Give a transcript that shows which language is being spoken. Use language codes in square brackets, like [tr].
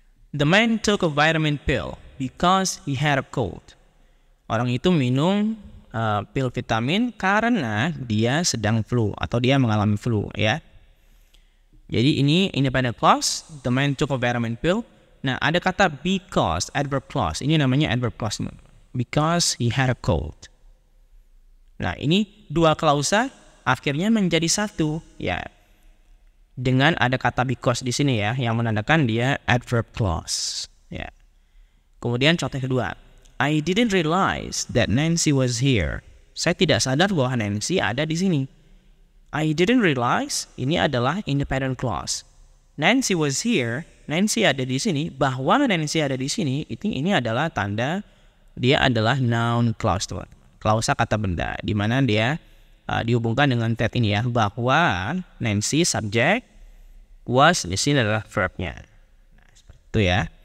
[en] The man took a vitamin pill because he had a cold. [id] Orang itu minum pil vitamin karena dia sedang flu atau dia mengalami flu ya. Jadi ini [en] independent clause, the man took a vitamin pill. [id] Nah, ada kata because, adverb clause. Ini namanya [en] adverb clause. Because he had a cold. [id] Nah, ini dua klausa akhirnya menjadi satu ya. Dengan ada kata because di sini ya yang menandakan dia adverb clause ya. Kemudian contoh kedua. [en] I didn't realize that Nancy was here, [id] Saya tidak sadar bahwa Nancy ada di sini. [en] I didn't realize [id] ini adalah independent clause. [en] Nancy was here, [id] Nancy ada di sini, bahwa Nancy ada di sini, ini adalah tanda dia adalah noun clause, teman. Klausa kata benda, di mana dia dihubungkan dengan that ini ya, bahwa Nancy subject, was di sini adalah verbnya. Nah, seperti itu ya.